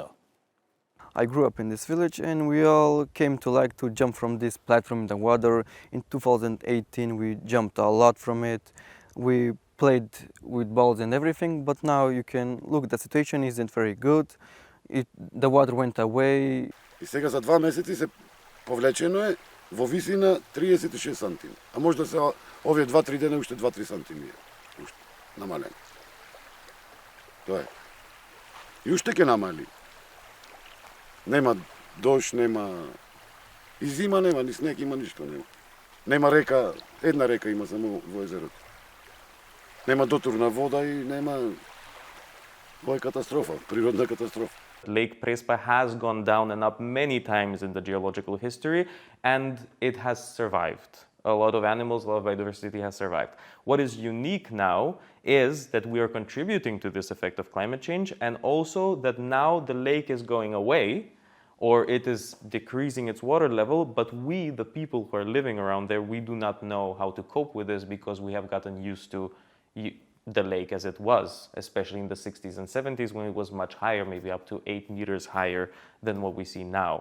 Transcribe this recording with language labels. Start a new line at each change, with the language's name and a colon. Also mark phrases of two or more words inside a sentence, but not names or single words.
English: I grew up in this village, and we all came to like to jump from this platform in the water. In 2018, we jumped a lot from it. We played with balls and everything, but now you can look, the situation isn't very good. The water went away.
Macedonian: И сега за 2 месеци се повлечено е во висина 36 сантими. А може да се овие 2-3 дена уште 2-3 сантими уште намалено. Тоа е. И уште ќе намали. Нема дожд, нема и зима нема, ни снег има ништо нема. Нема река, една река има само во езерото. Нема дотурна вода и нема. Тоа е катастрофа, природна катастрофа.
English: Lake Prespa has gone down and up many times in the geological history, and it has survived. A lot of animals, a lot of biodiversity has survived. What is unique now is that we are contributing to this effect of climate change, and also that now the lake is going away, or it is decreasing its water level, but we, the people who are living around there, we do not know how to cope with this because we have gotten used to the lake as it was, especially in the 60s and 70s when it was much higher, maybe up to 8 meters higher than what we see now.